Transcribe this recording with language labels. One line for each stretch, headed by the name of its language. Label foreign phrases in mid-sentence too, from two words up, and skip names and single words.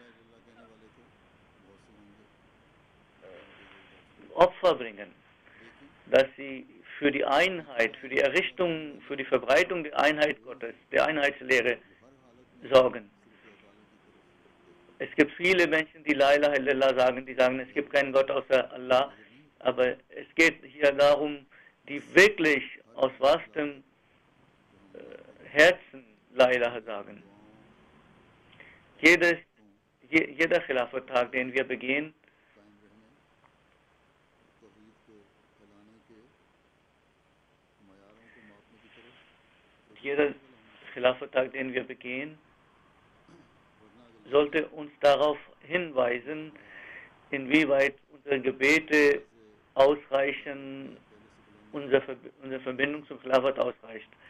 German: Opfer bringen, dass sie für die Einheit, für die Errichtung, für die Verbreitung der Einheit Gottes, der Einheitslehre sorgen. Es gibt viele Menschen, die
Arabic: لا إله إلا الله
German: sagen, die sagen, es gibt keinen Gott außer Allah, aber es geht hier darum, die wirklich aus wahrem Herzen
Arabic: لا إله
German: sagen. Jeder Khilafat-Tag, den wir begehen, sollte uns darauf hinweisen, inwieweit unsere Gebete ausreichen, unsere Verbindung zum Khilafat ausreicht.